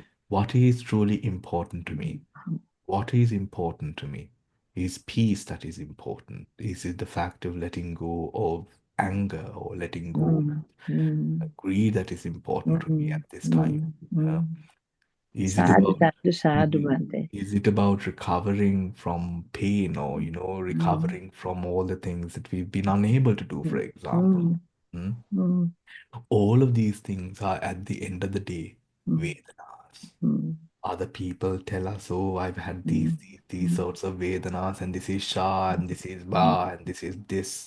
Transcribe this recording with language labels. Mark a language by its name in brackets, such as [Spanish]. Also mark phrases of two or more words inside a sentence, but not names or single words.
[English] what is truly important to me. What is important to me? Is peace that is important? Is it the fact of letting go of anger or letting go of greed that is important to me at this time? Uh, is it Sadhu, about [Pali] sadhu, sadhu, Bhante. [English] is it about recovering from pain or recovering from all the things that we've been unable to do, for example? Hmm? All of these things are at the end of the day Vedanas. Other people tell us, oh, I've had these sorts of Vedanas, and this is Shah, and this is Ba, and this is this.